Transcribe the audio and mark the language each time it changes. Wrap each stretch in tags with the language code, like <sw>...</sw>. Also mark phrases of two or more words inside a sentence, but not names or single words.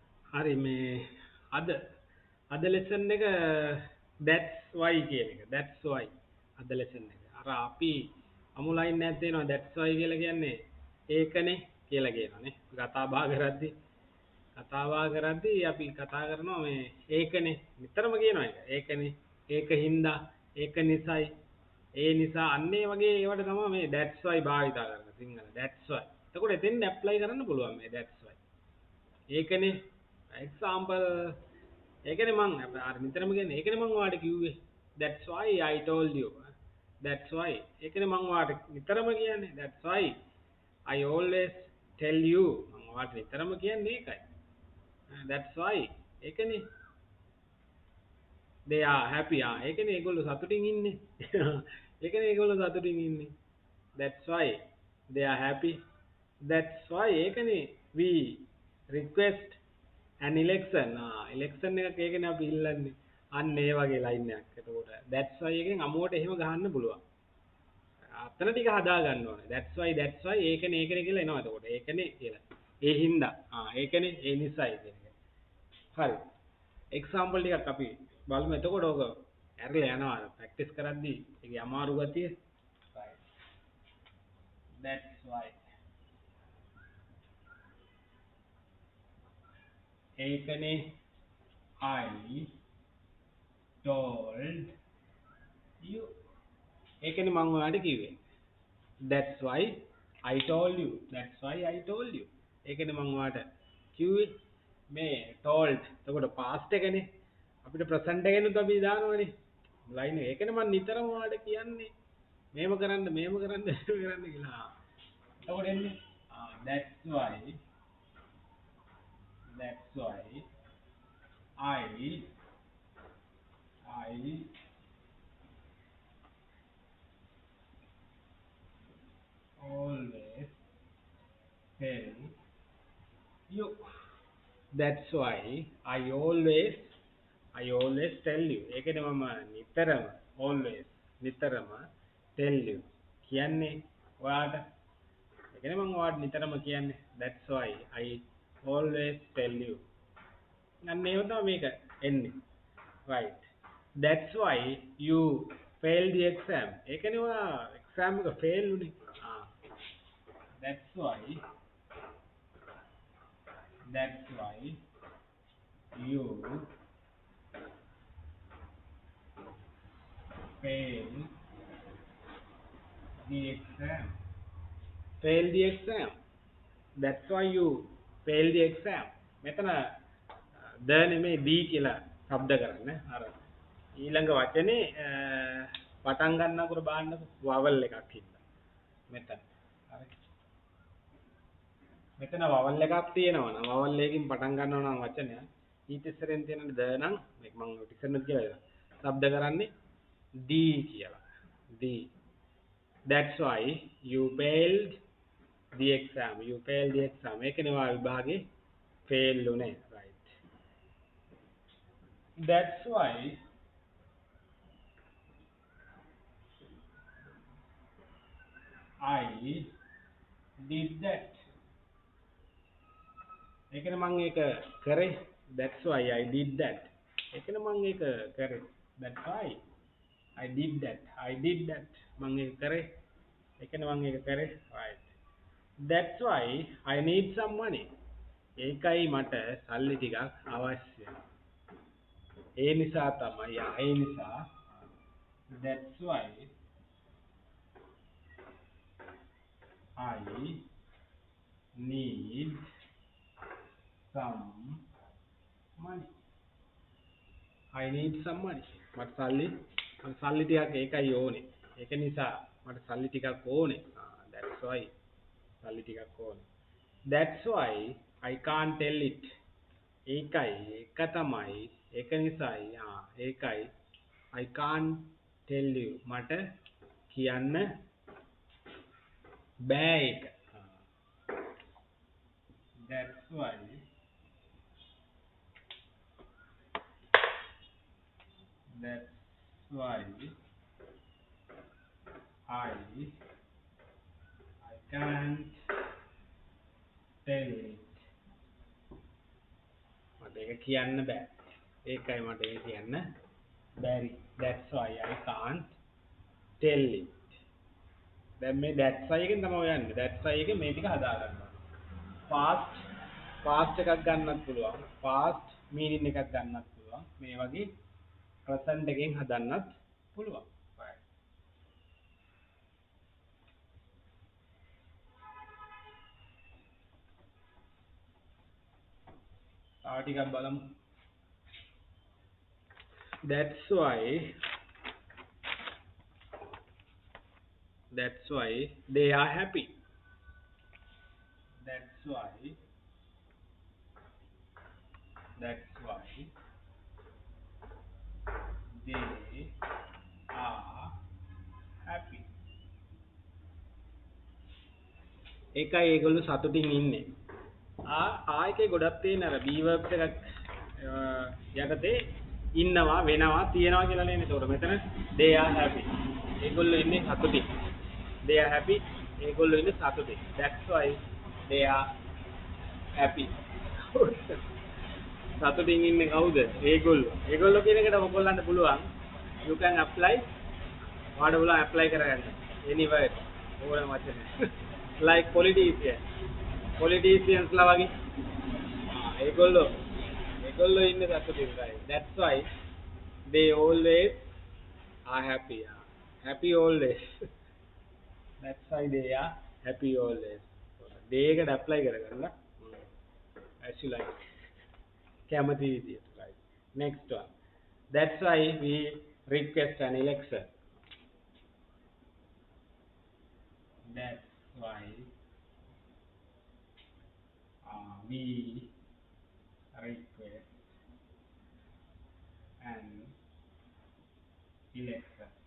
<si>හරි මේ අද අද ලෙසන් එක</si> <en>that's why</en> <si>කියන එක</si> <en>that's why</en> <si>අද ලෙසන් එක අර අපි අමු ලයින් එකක් තියෙනවා</si> <en>that's why</en> <si>කියලා කියන්නේ ඒකනේ කියලා කියනවානේ කතා බහ කරද්දී අපි කතා කරනවා මේ ඒකනේ නිතරම කියනවා ඒකනේ ඒක හින්දා ඒක නිසයි ඒ නිසා අන්න ඒ වගේ ඒවට තමයි මේ</si> <en>that's why</en> <si>භාවිතා කරන්නේ සිංහල</si> <en>that's why</en> <si>එතකොට එතෙන් ඇප්ලයි කරන්න පුළුවන් මේ</si> <en>that's why</en> <si>ඒකනේ එක්සාම්පල් ඒකනේ මං අර නිතරම කියන්නේ ඒකනේ මං ඔයාලට කිව්වේ</si> <en>that's why I told you that's why</en> <si>ඒකනේ මං ඔයාලට නිතරම කියන්නේ</si> <en>that's why I always tell you</en> <si>මං ඔයාලට නිතරම කියන්නේ ඒකයි</si> <en>that's why</en> <si>ඒකනේ</si> <en>they are happy</en> <si>ඒකනේ ඒගොල්ලෝ සතුටින් ඉන්නේ ඒකනේ ඒගොල්ලෝ සතුටින් ඉන්නේ</si> <en>that's why they are happy that's why ඒකනේ we request an election</en> <si>election එකක් ඒකනේ අපි ඉල්ලන්නේ අන්න ඒ වගේ ලයින් එකක් එතකොට</si> <en>that's why</en> <si>එකෙන් අමුවට එහෙම ගහන්න පුළුවන් අතන ටික හදා ගන්න ඕනේ</si> <en>that's why</en> <si>ඒකනේ කියලා එනවා එතකොට ඒකනේ කියලා ඒ හින්දා ඒකනේ ඒ නිසායි කියන එක හරි එක්සාම්පල් ටිකක් අපි බලමු එතකොට ඕක ඇරලා යනවා ප්‍රැක්ටිස් කරද්දී ඒකේ අමාරු ගතිය</si> <en>right that's why ඒකනේ I told you</en> <si>ඒකනේ මම ඔයාලට කිව්වේ</si> <en>that's why I told you that's why I told you</en> <si>ඒකනේ මම ඔයාලට කිව්වේ මේ told එතකොට past එකනේ අපිට present එකෙනුත් අපි දානවනේ ලයින් එක ඒකනේ මම නිතරම ඔයාලට කියන්නේ මේව කරන්න කියලා එතකොට එන්නේ</si> <en>that's why I always tell you that's why I always tell you</en> <si>ඒකනේ මම</si> <en>නිතරම always නිතරම tell you</en> <si>කියන්නේ ඔයාට ඒකනේ මම ඔයාට නිතරම කියන්නේ</si> <en>that's why I always tell you</en> <si>අන්න ඒව තමයි මේක එන්නේ</si> <en>right that's why you failed the exam</en> <si>ඒකනේ ඔයා exam එක fail උනේ</si> <en>that's why you failed the exam that's why you failed the exam</en> <si>මෙතන ද නෙමෙයි දී කියලා શબ્ද කරන්න අර ඊළඟ වචනේ පටන් ගන්නකොට බලන්නකො වවල් එකක් ඉන්න මෙතන හරි මෙතන වවල් එකක් තියෙනවා නම් වවල් එකකින් පටන් ගන්නවා නම් වචනය ඊට ඉස්සරෙන් තියෙන ද නම් මේක මම ඉස්සරනත් කියලා શબ્ද කරන්නේ දී කියලා දී</si> <en>that's why you failed the exam</en> <si>ඒකනේ වා විභාගේ fail උනේ right</si> <en>that's why I did that</en> <si>ඒකනේ මම ඒක කරේ</si> <en>that's why I did that</en> <si>ඒකනේ මම ඒක කරේ</si> <en>that's why I did that</en> <si>මම ඒක කරේ ඒකනේ මම ඒක කරේ</si> <en>right that's why I need some money</en> <si>ඒකයි මට සල්ලි ටිකක් අවශ්‍යයි ඒ නිසා තමයි ඒ නිසා</si> <en>that's why I need some money</en> <si>මට සල්ලි ටිකක් ඒකයි ඕනේ ඒක නිසා මට සල්ලි ටිකක් ඕනේ</si> <en>that's why</en> <si>සල්ලි ටිකක් ඕනේ</si> <en>that's why I can't tell it</en> <si>ඒක තමයි ඒක නිසායි ඒකයි</si> <en>I can't tell you</en> <si>මට කියන්න බෑ ඒක</si> <en>that's why I can't tell it</en> <si>ඒක කියන්න බෑ. ඒකයි මට ඒක කියන්න බැරි.</si> <en>That's why I can't tell it.</en> <si>දැන් මේ</si> <en>that's why</en> <si>එකෙන් තමයි යන්නේ.</si> <en>that's why</en> <si>එකෙන් මේ ටික හදා ගන්නවා. past එකක් ගන්නත් පුළුවන්.</si> <en>past meaning</en> <si>එකක් ගන්නත් පුළුවන්. මේ වගේ present එකෙන් හදන්නත් පුළුවන්. right. තව ටිකක් බලමු.</si> <en>that's why they are happy. that's why they are happy.</en> <si>ඒකයි ඒගොල්ලෝ සතුටින් ඉන්නේ. ආයකේ ගොඩක් තියෙන අර</si> <en>be verbs</en> <si>එකක් යටතේ ඉන්නවා වෙනවා තියනවා කියලා නේ. ඒතකොට මෙතන</si> <en>they are happy.</en> <si>ඒගොල්ලෝ ඉන්නේ සතුටින්.</si> <en>they are happy.</en> <si>ඒගොල්ලෝ ඉන්නේ සතුටින්.</si> <en>that's why they are happy.</en> <si>සතුටින් ඉන්නේ කවුද? ඒගොල්ලෝ. ඒගොල්ලෝ කියන එකට ඔයගොල්ලන්ට පුළුවන්</si> <en>you can apply</en> <si>ඔයාලට පුළුවන් apply කරගන්න.</si> <en>any word</en> <si>ඕනම වචන.</si> <en>like politicians</en> <si>ලා වගේ. ඒගොල්ලෝ ඉන්නේ සතුටින්.</si> <en>right. that's why they always are happy. happy always. that's why they are happy always.</en> <si>they එකට apply කරගන්න.</si> <en>as you like.</en> <si>කැමති විදියට.</si> <en>right. next one. that's why we request an election. that's why we request an election.</en>